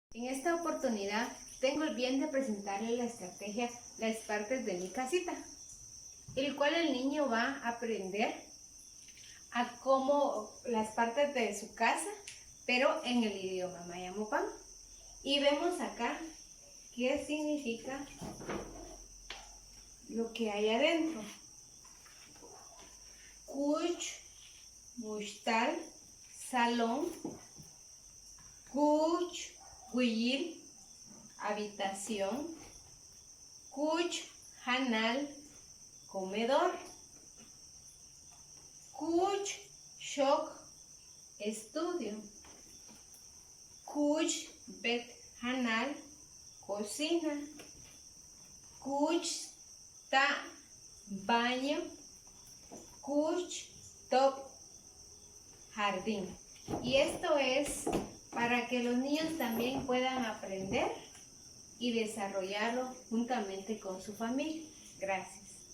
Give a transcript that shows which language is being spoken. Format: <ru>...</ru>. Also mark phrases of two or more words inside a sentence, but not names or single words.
<es>En esta oportunidad tengo el bien de presentarle la estrategia Las partes de mi casita, el cual el niño va a aprender a cómo las partes de su casa, pero en el idioma Mayamopán. Y vemos acá qué significa lo que hay adentro.</es> <mop>Kuch, Bushtal, salón, Kuch, Huil, habitación, Kuch, Hanal, comedor, Kuch, Shok, estudio, Kuch, Bet, Hanal, cocina, Kuch, Ta, baño, Kuch, Top,</mop> <es>jardín. Y esto es para que los niños también puedan aprender y desarrollarlo juntamente con su familia. Gracias.</es>